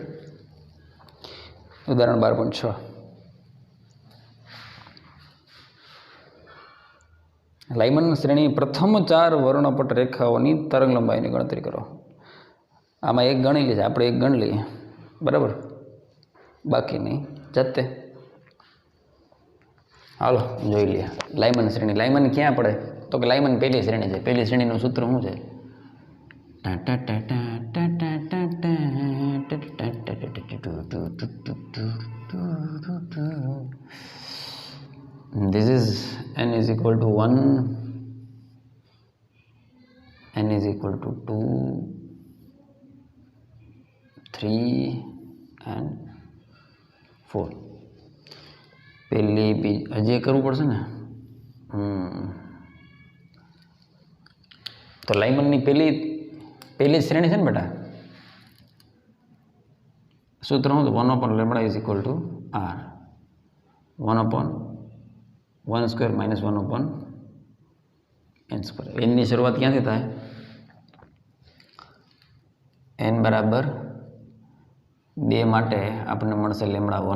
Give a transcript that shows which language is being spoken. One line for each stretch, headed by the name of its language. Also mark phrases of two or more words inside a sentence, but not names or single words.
Gujarati: ઉદાહરણ 12.6 લાઇમન શ્રેણી પ્રથમ 4 વર્ણપટ રેખાઓની તરંગ લંબાઈની ગણતરી કરો. આમાં એક ગણી લે છે આપણે, એક ગણ લઈએ બરાબર, બાકીની જાતે. હાલો જોઈ લઈએ લાઇમન શ્રેણી. લાઇમન ક્યાં પડે તો કે લાઇમન પહેલી શ્રેણી છે. પહેલી શ્રેણીનું સૂત્ર શું છે?
English: This is n is equal to 1, n is equal to 2, 3 and 4.
Gujarati: પહેલી હજી કરવું પડશે ને. તો લાઇમનની પહેલી શ્રેણી છે ને બેટા, સૂત્ર શું?
English: 1/λ is equal to r, 1/(1² - 1/n²).
Gujarati: એનની શરૂઆત ક્યાંથી થાય? n બરાબર 2 માટે આપણને મળશે λ1.